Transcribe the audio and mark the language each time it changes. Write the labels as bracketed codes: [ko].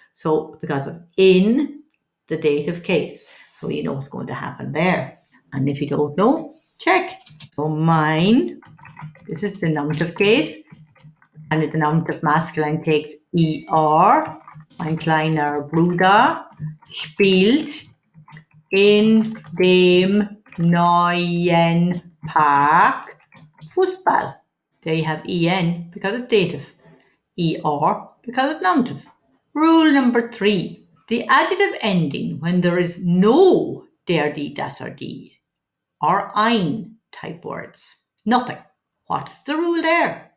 [en] So because of in, the dative case. So you know what's going to happen there. And if you don't know, check. So mine, this is the nominative case. And the nominative masculine takes er. [de] Mein kleiner Bruder spielt in dem neuen Park Fußball. [en] There you have en because it's dative. Er because it's nominative. Rule number 3. The adjective ending when there is no der, die, das, or die, or ein type words. Nothing. What's the rule there?